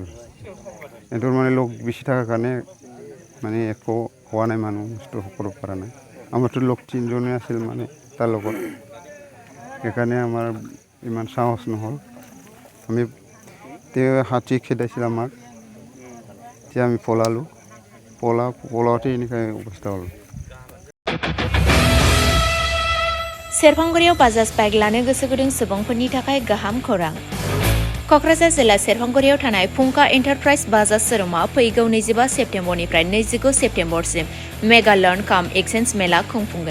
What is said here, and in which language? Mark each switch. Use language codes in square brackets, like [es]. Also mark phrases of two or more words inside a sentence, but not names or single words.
[as] সিহঁতৰ মানে লগ বেছি থকাৰ কাৰণে মানে একো হোৱা নাই, মানুহ নষ্ট কৰিব পৰা নাই। আমাৰতো লগ 3জনে আছিল মানে তাৰ লগত, সেইকাৰণে আমাৰ ইমান সাহস নহ'ল। তেওঁ হাতী খেদাইছিল আমাক, এতিয়া আমি পলাওঁতে এনেকুৱা অৱস্থা হ'ল। [brx] सेरफांगुरियाव बाजाज बाइक लानो गोसो गुदुं सुबुंफोरनि थाखाय गाहाम खौरां। क'क्राझार जिल्ला सेरफांगुरियाव थानाय फुंखा एन्टारप्राइज बाजाज शोरुमा फैगौ 25 सेप्तेम्बरनिफ्राय 29 सेप्तेम्बरसिम [en] mega loan cum exchange [brx] मेला खुंफुंगोन।